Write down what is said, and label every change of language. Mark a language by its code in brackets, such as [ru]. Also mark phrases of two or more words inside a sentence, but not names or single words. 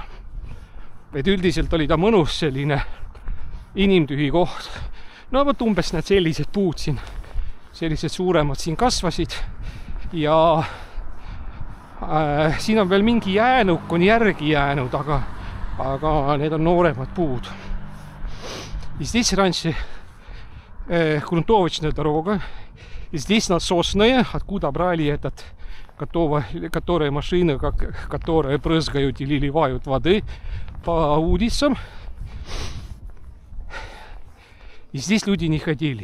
[et] Et üldiselt oli ta mõnus selline inimtühi koht. No vot umbes need sellised puud siin, sellised suuremad siin kasvasid ja siin on veel mingi jäänuk on järgi jäänud, aga need on nooremad puud. [ru] И здесь раньше грунтовочная дорога. И здесь насосная, откуда брали этот, которые машины, которые брызгают или ливают воды по улицам. И здесь люди не ходили.